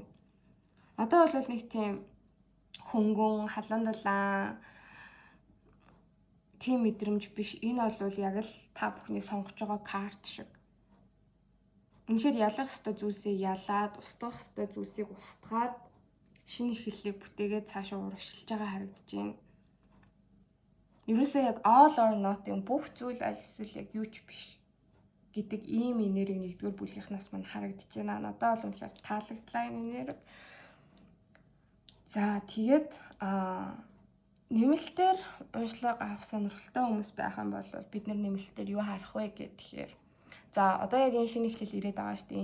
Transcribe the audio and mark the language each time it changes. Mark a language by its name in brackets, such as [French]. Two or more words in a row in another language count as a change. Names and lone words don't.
[Mongolian] Одоо бол нэг тийм хөнгөн, халуун дулаан тийм мэдрэмж биш. Энэ бол яг л та бүхний сонгож байгаа карт шиг. Үнэхээр ялах ёстой зүйлсээ ялаад, устгах ёстой зүйлсийг устгаад шинэ эхлэлийг бүтээгээд цаашаа урагшилж байгаа харагдаж байна. Ерөөсөө яг [English] all or nothing [Mongolian] бүх зүйл аль эсвэл яг юу ч биш гэдэг ийм энерги нэгдүгээр бүлгийнхнаас мань харагдаж байна. Надад бол үнэхээр таалагдлаа энэ энерги. За тэгээд нэмэлтээр уншлага авах сонирхолтой хүмүүс байх юм бол бид нэмэлтээр юу харах вэ гэхээр за одоо яг энэ шинэ эхлэл ирээд байгаа шүү дээ.